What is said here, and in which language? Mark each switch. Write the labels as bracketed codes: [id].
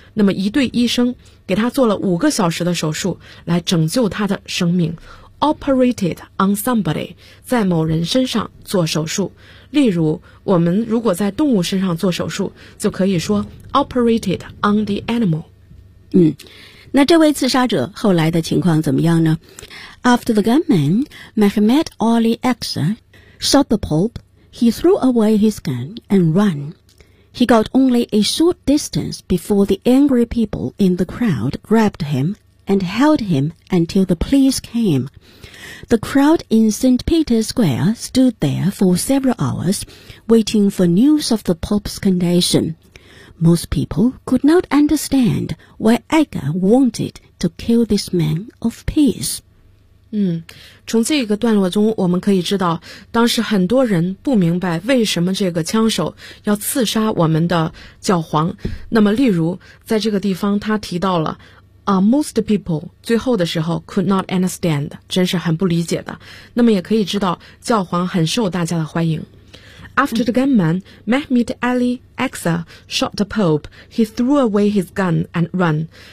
[zh] 那么一对医生给他做了5个小时的手术来拯救他的生命。 [en] Operated on somebody， [zh] 在某人身上做手术。例如我们如果在动物身上做手术就可以说 [en] operated on the animal。 [zh] 那这位刺杀者后来的情况怎么样呢？ [en] After the gunman, Mehmet Ali Aksa,shot the Pope, he threw away his gun and ran. He got only a short distance before the angry people in the crowd grabbed him and held him until the police came. The crowd in St. Peter's Square stood there for several hours, waiting for news of the Pope's condition. Most people could not understand why Edgar wanted to kill this man of peace. [zh] 从这个段落中我们可以知道，当时很多人不明白为什么这个枪手要刺杀我们的教皇。那么例如在这个地方他提到了、 [en] most people [zh] 最后的时候 [en] could not understand， [zh] 真是很不理解的。那么也可以知道教皇很受大家的欢迎。 [en] After the gunman, Mehmet Ali Aksa shot the Pope, he threw away his gun and ran.